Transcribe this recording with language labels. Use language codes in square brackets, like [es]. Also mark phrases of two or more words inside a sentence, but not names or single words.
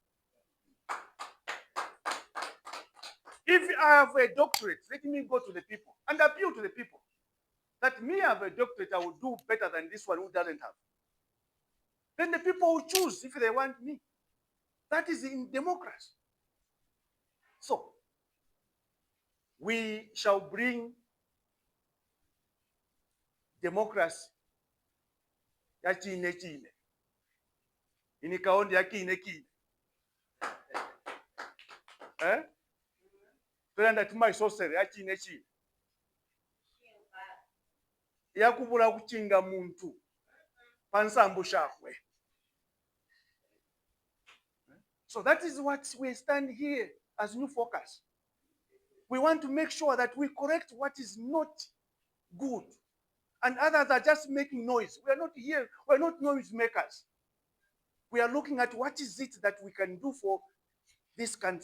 [en] If I have a doctorate, let me go to the people and appeal to the people that me I have a doctorate, I will do better than this one who doesn't have. Then the people will choose if they want me. That is in democracy. So, we shall bring democracy [kqn] yachine chine inikaondi yakine kine twenda tumaisosere yachine chine yakubula kuchinga muntu pansambu shakwe. [en] So that is what we stand here as new focus. We want to make sure that we correct what is not good. And others are just making noise. We are not here, we are not noise makers. We are looking at what is it that we can do for this country.